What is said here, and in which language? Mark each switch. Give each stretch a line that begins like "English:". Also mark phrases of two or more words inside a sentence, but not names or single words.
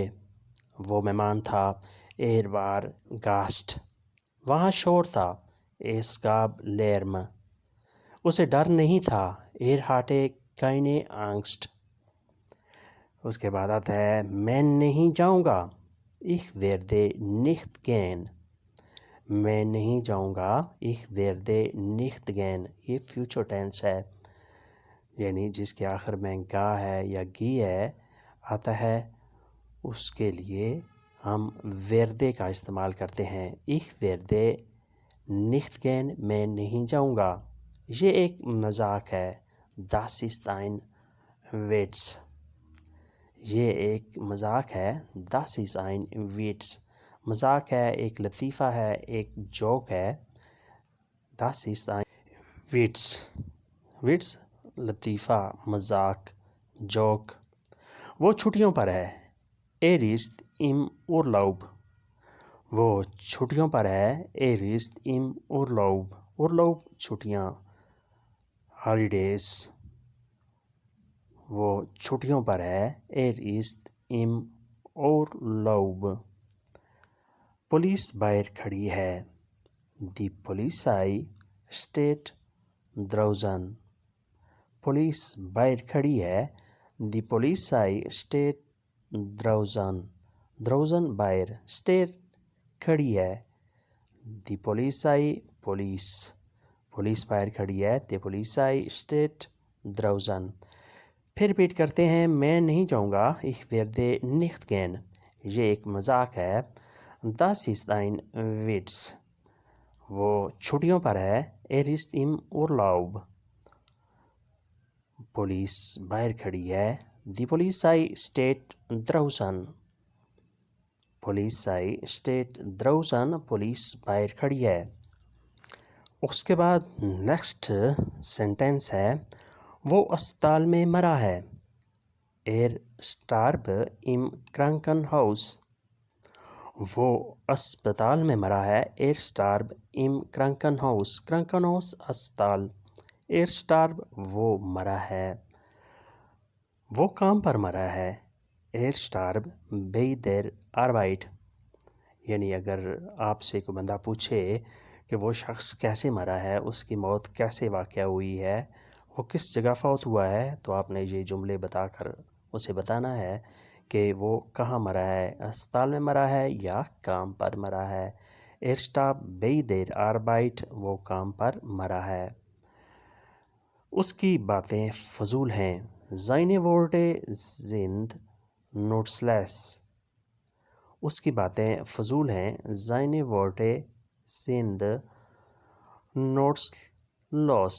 Hindi: वो मेहमान था,
German: er war Gast.
Hindi: वहाँ शोर था,
German: es gab Lärm.
Hindi: उसे डर नहीं था,
German: er hatte keine Angst.
Hindi: उसके बाद आता है, मैं नहीं जाऊँगा,
German: ich werde nicht gehen।
Hindi: मैं नहीं जाऊँगा,
German: ich werde nicht gehen।
Hindi: ये
English: future tense
Hindi: है, यानी जिसके आखिर में गा है या गी है आता है, उसके लिए हम werde का इस्तेमाल करते हैं।
German: ich werde nicht gehen,
Hindi: मैं नहीं जाऊँगा। ये एक मजाक है,
German: das ist ein Witz।
Hindi: ये एक मजाक है,
German: das ist ein Witz।
Hindi: मजाक है, एक लतीफ़ा है, एक जोक है।
German: das ist ein Witz। Witz
Hindi: लतीफ़ा, मजाक,
German: जोक।
Hindi: वो छुट्टियों पर है,
German: er ist im Urlaub।
Hindi: वो छुट्टियों पर है,
German: er ist im Urlaub।
Hindi: Urlaub छुट्टियाँ, holidays। वो छुट्टियों पर है,
German: er ist im Urlaub।
Hindi: पुलिस बाहर खड़ी है,
German: die Polizei steht draußen।
Hindi: पुलिस बाहर खड़ी है,
German: die Polizei steht draußen।
Hindi: draußen बाहर, steht खड़ी है,
German: die Polizei पुलिस।
Hindi: पुलिस बाहर खड़ी है,
German: die Polizei steht draußen।
Hindi: फिर रिपीट करते हैं। मैं नहीं जाऊँगा,
German: ich werde nicht gehen।
Hindi: ये एक मजाक है,
German: das ist ein Witz।
Hindi: वो छुट्टियों पर है,
German: er ist im Urlaub।
Hindi: पुलिस बाहर खड़ी है,
German: die Polizei steht draußen। Polizei steht draußen,
Hindi: पुलिस बाहर खड़ी है। उसके बाद
English: next sentence
Hindi: है, वो अस्पताल में मरा है,
German: er starb im Krankenhaus।
Hindi: वो अस्पताल में मरा है,
German: er starb im Krankenhaus।
Hindi: Krankenhaus अस्पताल,
German: er starb
Hindi: वो मरा है। वो काम पर मरा है,
German: er starb bei der Arbeit।
Hindi: यानी अगर आपसे कोई बंदा पूछे कि वो शख्स कैसे मरा है, उसकी मौत कैसे वाक़या हुई है, वो किस जगह फौत हुआ है, तो आपने ये जुमले बताकर उसे बताना है कि वो कहाँ मरा है, अस्पताल में मरा है या काम पर मरा है।
German: Er starb bei der Arbeit,
Hindi: वो काम पर मरा है। उसकी बातें फजूल हैं,
German: seine Worte sind nutzlos।
Hindi: उसकी बातें फजूल हैं,
German: seine Worte sind nutzlos।